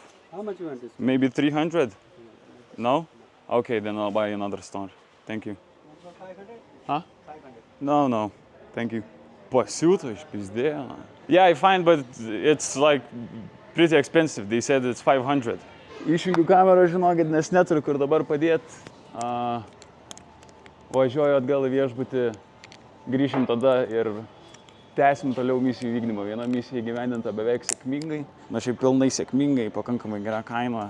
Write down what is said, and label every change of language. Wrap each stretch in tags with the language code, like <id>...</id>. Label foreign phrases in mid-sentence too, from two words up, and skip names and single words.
<en>How much you want this? Maybe 300? No? Okay, then I'll buy another store. Thank you. 500? Huh? 500. No, thank you.</en> <lt>Pasiūto išpizdėjo.</lt> <en>Yeah, I find, but it's like pretty expensive. They said it's 500.</en> <lt>Išjungiu kamerą, žinokit, nes neturiu kur dabar padėti. Važiuoju atgal į viešbutį, grįšim tada ir tęsim toliau misijų vykdymą. Viena misija įgyvendinta beveik sėkmingai. Na šiaip pilnai sėkmingai, pakankamai gera kaina.</lt>